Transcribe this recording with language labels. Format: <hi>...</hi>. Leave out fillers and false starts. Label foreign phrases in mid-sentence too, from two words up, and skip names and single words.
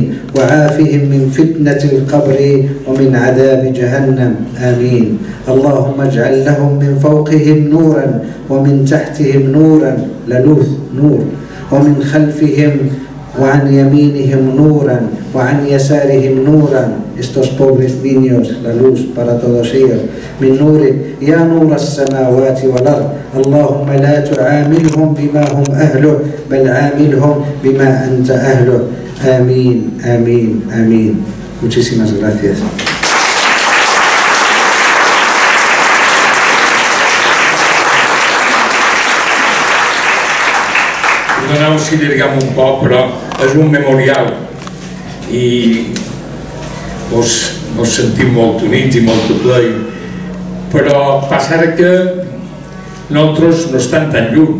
<ar>وعافهم من فتنة القبر ومن عذاب جهنم. آمين. اللهم اجعل لهم من فوقهم نورا ومن تحتهم نورا للوث نور ومن خلفهم وعن يمينهم نورا وعن يسارهم نورا.</ar> <es>Estos pobres niños, la luz para todos ellos.</es> <ar>من نورك يا نور السماوات والأرض. اللهم لا تعاملهم بما هم أهله بل عاملهم بما أنت أهله. آمين آمين آمين.</ar> <es>Muchísimas gracias.</es> <ca>Perdoneu si allargam un poc, però és un memorial i mos sentim molt units i molt ple, però passa ara que nosaltres no estem tan lluny.</ca>